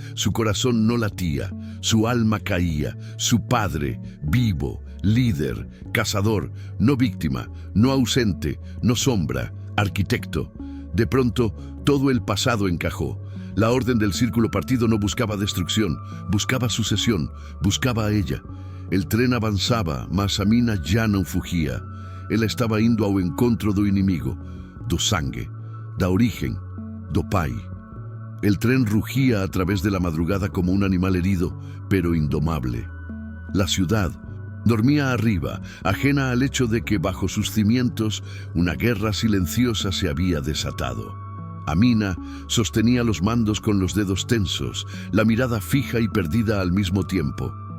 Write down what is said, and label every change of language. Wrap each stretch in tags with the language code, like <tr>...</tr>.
<es>Su corazón no latía, su alma caía. Su padre, vivo, líder, cazador, no víctima, no ausente, no sombra, arquitecto. De pronto, todo el pasado encajó. La orden del círculo partido no buscaba destrucción, buscaba sucesión, buscaba a ella. El tren avanzaba,</es> <pt>mas Amina ya não fugia. Ela estava indo ao encontro do inimigo, do sangue, da origem, do pai.</pt> <es>El tren rugía a través de la madrugada como un animal herido, pero indomable. La ciudad dormía arriba, ajena al hecho de que bajo sus cimientos una guerra silenciosa se había desatado. Amina sostenía los mandos con los dedos tensos, la mirada fija y perdida al mismo tiempo.</es>